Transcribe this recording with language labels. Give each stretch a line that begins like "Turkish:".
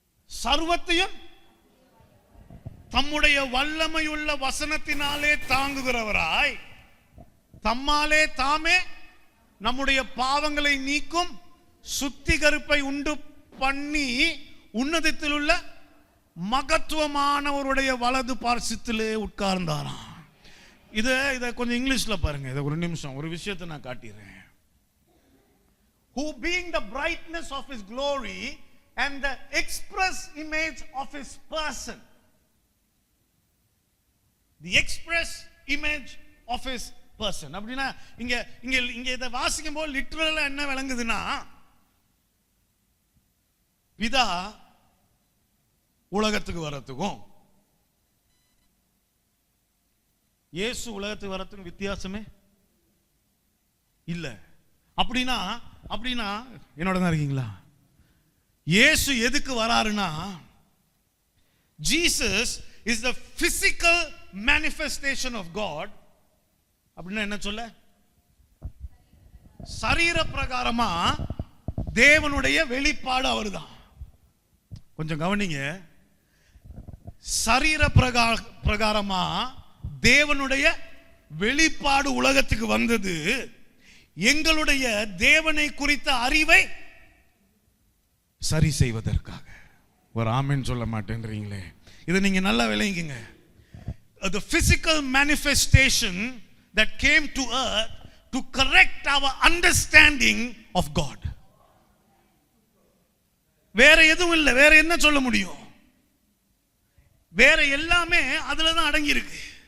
Tamil: சர்வத்தையும் தம்முடைய வல்லமையுள்ள வசனத்தினாலே தாங்குகிறவராய், தம்மாலே தாமே நம்முடைய பாவங்களை நீக்கும் சுத்திகரிப்பை உண்டு பண்ணி உன்னதத்தில் உள்ள மகத்துவமானவருடைய வலது பார்சத்திலே உட்கார்ந்தாராம். இதை கொஞ்சம் இங்கிலீஷ்ல பாருங்க. இதை ஒரு நிமிஷம், ஒரு விஷயத்தை நான் காட்டிடுறேன்.
English: Who being the brightness of his glory and the express image of his person, the express image of his person.
Tamil: அப்படின்னா இங்க இதை வாசிக்கும் போது லிட்டரலா என்ன விளங்குதுன்னா, பிதா உலகத்துக்கு வரத்துக்கும் இயேசு உலகத்துக்கு வரத்துக்கும் வித்தியாசமே இல்ல. அப்படின்னா என்னோட தான் இருக்கீங்களா? இயேசு எதுக்கு வராருன்னா,
English: Jesus is the physical manifestation of God.
Tamil: அப்படின்னா என்ன சொல்ல? சரீர பிரகாரமா தேவனுடைய வெளிப்பாடு அவர்தான். கொஞ்சம் கவனிங்க, சரீர பிரகாரமா தேவனுடைய வெளிப்பாடு உலகத்துக்கு வந்தது எங்களுடைய தேவனை குறித்த அறிவை சரி செய்வதற்காக. ஒரு ஆமென் சொல்ல மாட்டேன்றீங்களே? இதை நீங்க நல்லா விளங்குங்க.
English: The physical manifestation that came to earth to correct our understanding of God.
Tamil: வேற எதுவும் இல்லை. வேற என்ன சொல்ல முடியும்? வேற எல்லாமே அதுல தான் அடங்கி இருக்கு.